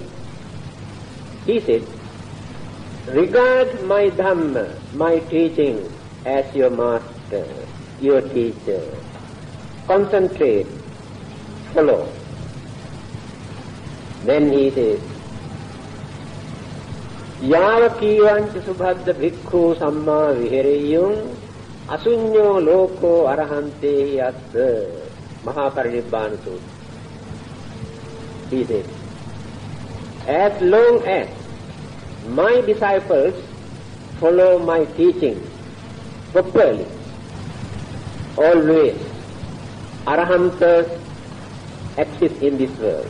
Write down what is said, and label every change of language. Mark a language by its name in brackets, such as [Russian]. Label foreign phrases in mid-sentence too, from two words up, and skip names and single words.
[English] He said, regard my Dhamma, my teaching, as your master, your teacher. Concentrate, follow. Then he says, [Pali] Yava kivancha subhadda bhikkhu samma vihereyung asunyo loko arahante yatta Mahaparinibbana Sutra. [English] He says, as long as my disciples follow my teaching properly, always Arahantas exist in this world.